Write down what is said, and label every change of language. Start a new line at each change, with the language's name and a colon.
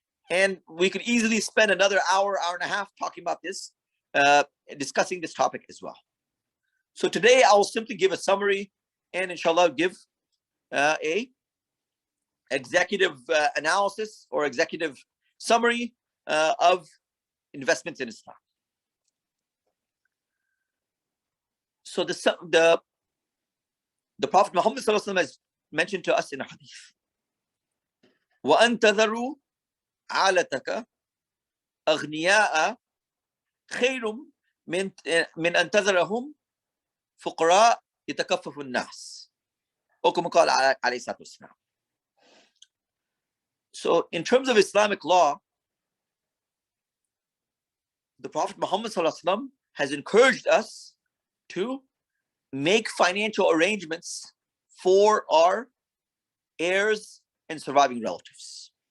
English: And we could easily spend another hour and a half talking about this, discussing this topic as well. So today I will simply give a summary and inshallah give a executive analysis or executive summary of investments in Islam. So the Prophet Muhammad ﷺ has mentioned to us in a hadith,
Arabic: وَأَن تَذَرُوا عَالَتَكَ أَغْنِيَاءَ خَيْرٌ مِنْ أَن تَذَرَهُمْ فُقَرَاء يَتَكَفَّفُ النَّاسِ.
English: Or
Arabic: كما قال عليه الصلاة والسلام.
English: So in terms of Islamic law, the Prophet Muhammad ﷺ has encouraged us to make financial arrangements for our heirs and surviving relatives.